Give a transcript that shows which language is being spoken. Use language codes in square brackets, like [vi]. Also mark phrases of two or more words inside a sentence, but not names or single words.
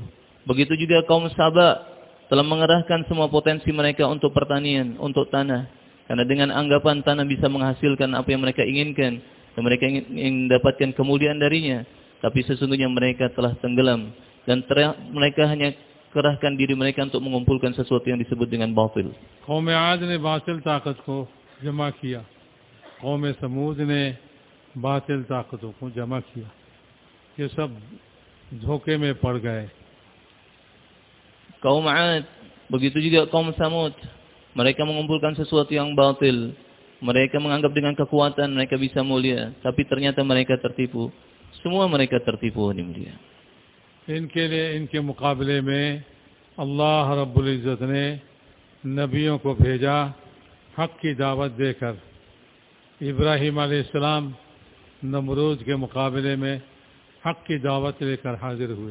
[id] Begitu juga kaum Saba telah mengerahkan semua potensi mereka untuk pertanian, untuk tanah. Karena dengan anggapan tanah bisa menghasilkan apa yang mereka inginkan, dan mereka ingin mendapatkan kemuliaan darinya. Tapi sesungguhnya mereka telah tenggelam, dan mereka hanya kerahkan diri mereka untuk mengumpulkan sesuatu yang disebut dengan batil. [hi] कौम आद ने बातिल ताकत को जमा किया, कौम समूद ने बातिल ताकतों को जमा किया, ये सब धोखे में पड़ गए. [id] Kaum Ad, begitu juga kaum Samud, mereka mengumpulkan sesuatu yang batil. Mereka menganggap dengan kekuatan mereka bisa mulia, tapi ternyata mereka tertipu. Semua mereka tertipu di mulia. [hi] इनके लिए इनके मुकाबले में [ar] الله رب العزة [hi] ने नबियों को भेजा हक की दावत देकर. इब्राहीम अलैहिस्सलाम नमरूद के मुकाबले में हक की दावत लेकर हाजिर हुए.